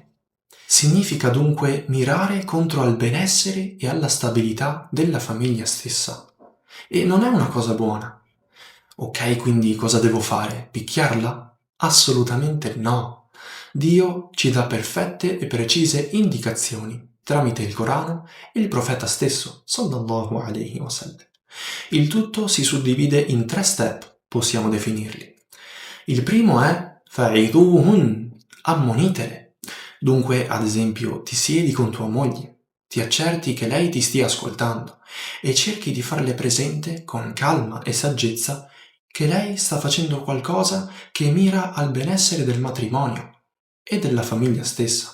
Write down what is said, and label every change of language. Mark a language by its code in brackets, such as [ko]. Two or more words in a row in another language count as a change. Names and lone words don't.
[it] Significa dunque mirare contro al benessere e alla stabilità della famiglia stessa. E non è una cosa buona. Ok, quindi cosa devo fare? Picchiarla? Assolutamente no. Dio ci dà perfette e precise indicazioni tramite il Corano e il profeta stesso, [ar] صلى الله عليه وسلم. [it] Il tutto si suddivide in 3 step, possiamo definirli. Il primo è fa'iduhun, ammonitele. Dunque, ad esempio, ti siedi con tua moglie, ti accerti che lei ti stia ascoltando e cerchi di farle presente con calma e saggezza che lei sta facendo qualcosa che mira al benessere del matrimonio e della famiglia stessa.